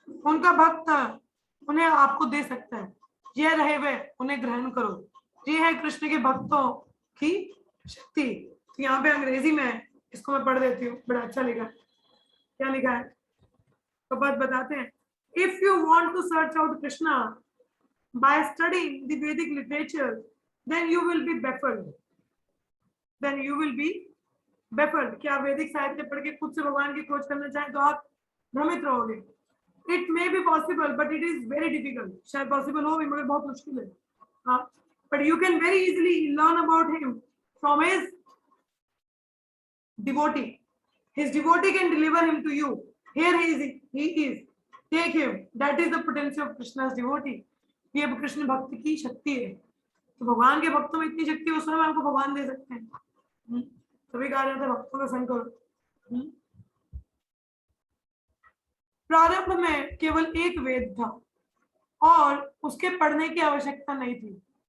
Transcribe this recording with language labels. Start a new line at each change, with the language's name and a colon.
Hindi: उनका भक्त उन्हें आपको दे सकता है। यह रहे वे, उन्हें ग्रहण करो। ये है कृष्ण के भक्तों की शक्ति। तो यहाँ पे अंग्रेजी में इसको मैं पढ़ देती हूँ, बड़ा अच्छा लिखा है। क्या लिखा है तो बात बताते हैं।
English: If you want to search out Krishna by studying the Vedic literature, then you will be baffled. Then you will be baffled.
Hindi: क्या वैदिक साहित्य पढ़ के खुद से भगवान की खोज करना चाहें तो आप भ्रमित रहोगे।
English: It may be possible, but it is very difficult.
Hindi: शायद possible हो मगर बहुत मुश्किल है।
English: हाँ, but you can very easily learn about him from his devotee. His devotee can deliver him to you. Here he is. Take him. That is the potency of Krishna's devotee.
Hindi: ये कृष्ण भक्त की शक्ति है। तो भगवान के भक्तों में इतनी शक्ति उस समय हमको भगवान दे सकते हैं। तभी कहा जाता है भक्तों का संग करो। प्रारंभ में केवल एक वेद था और उसके पढ़ने की आवश्यकता नहीं थी।